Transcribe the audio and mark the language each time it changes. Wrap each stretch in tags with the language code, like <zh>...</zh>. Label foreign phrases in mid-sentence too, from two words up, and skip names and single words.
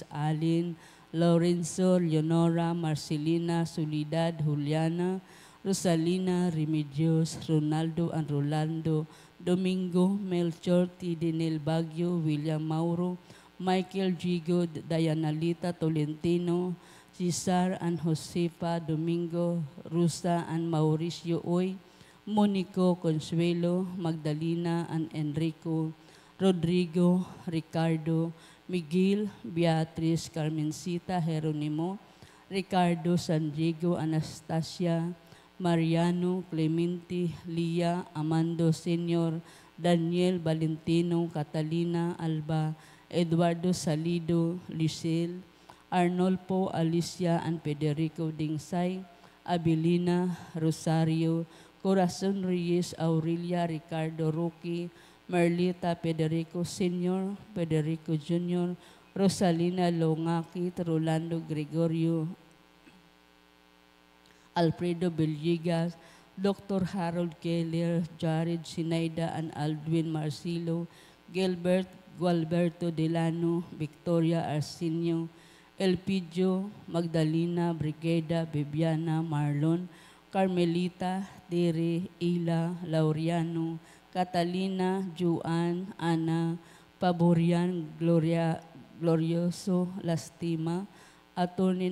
<en>Alin, Lorenzo, Leonora, Marcelina, Soledad, Juliana, Rosalina, Remedios, Ronaldo and Rolando, Domingo, Melchor, Tidinel Baguio, William Mauro, Michael Gigo, Dianalita Tolentino, Cesar and Josefa Domingo, Rusa and Mauricio Oy, Monico Consuelo, Magdalena and Enrico, Rodrigo, Ricardo, Miguel, Beatriz, Carmencita, Jeronimo, Ricardo San Diego, Anastasia, Mariano, Clemente, Lia, Amando Senior, Daniel Valentino, Catalina Alba, Eduardo Salido, Lisel, Arnolfo, Alicia, and Federico Dingsay, Abilina, Rosario, Corazon Reyes, Aurelia, Ricardo Roque, Merlita, Federico Senior, Federico Junior, Rosalina Longaki, Rolando Gregorio, Alfredo Villegas, Dr. Harold Keller, Jared Sinaida, and Aldwin Marcelo, Gilbert Gualberto Delano, Victoria Arsenio, Elpidio, Magdalena, Brigeda, Bibiana, Marlon, Carmelita, Tere, Ila, Laureano, Catalina, Juan, Ana, Paborian, Glorioso, Lastima, Atty.</en>